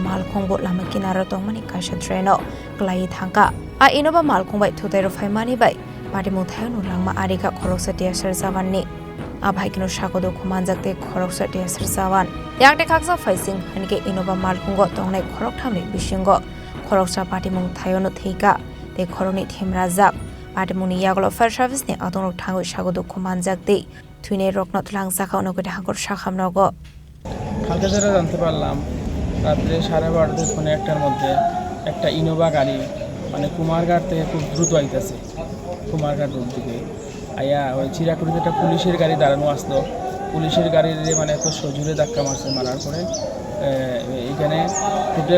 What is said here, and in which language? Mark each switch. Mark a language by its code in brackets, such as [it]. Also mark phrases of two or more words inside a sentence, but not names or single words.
[trp] Malkhung bo lama kinaro tongmani kaisa traino klai thangka a Innova Malkhung bai Thutaiwi Rwphaimabai bai party muthayono langma arika Khoroksa TSR Jawan ni abhaikino sakodo khumanjakte Khoroksa TSR Jawan yakte khaksa facing hanke Innova Malkhung go tongnai khorok thamni bisingo Khoroksa party muthayono Thwikha te khoroni themrajak party muni yaglo fire service ni atongrok thango sakodo khumanjakte Thwine rokno thlangzaka onogode hangor sakhamnogo [bn] কালকে যেটা জানতে পারলাম রাত্রে 12:30 ফোনে একটার মধ্যে একটা ইনোভা গাড়ি মানে কুমারঘাট থেকে খুব দ্রুত আইতেছে কুমারঘাট রোড দিকে আয়া ওই চিরাকুড়িতে একটা পুলিশের গাড়ি দাঁড়ানো আসলো পুলিশের গাড়ির মানে এত সজোরে ধাক্কা মারছে মারার পরে এখানে টোটাল